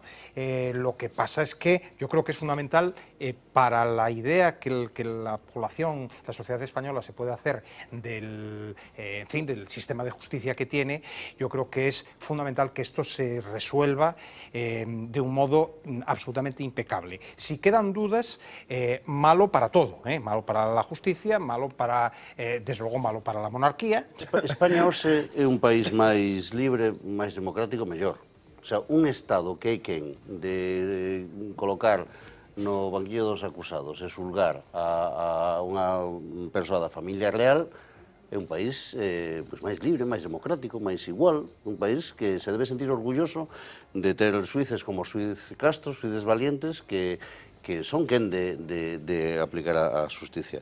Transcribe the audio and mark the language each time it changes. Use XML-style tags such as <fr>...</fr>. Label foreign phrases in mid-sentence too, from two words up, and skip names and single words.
<es>Lo que pasa es que yo creo que es fundamental para la idea que la población, la sociedad española se puede hacer del, en fin, del sistema de justicia que tiene. Yo creo que es fundamental que esto se resuelva de un modo absolutamente impecable. Si quedan dudas, malo para todo, malo para la justicia, malo para,</es> <gl>desde logo,</gl> <es>malo para la monarquía.</es> <gl>España hoxe é un país máis libre, máis democrático, mellor.</gl> <es>O sea,</es> <gl>un Estado que hai quen de colocar no banquillo dos acusados e xulgar a unha persoa da familia real, é un país pois máis libre, máis democrático, máis igual, un país que se debe sentir orgulloso de ter xuíces como o xuíz Castro, xuíces valientes que son quen de aplicar a xusticia.</gl>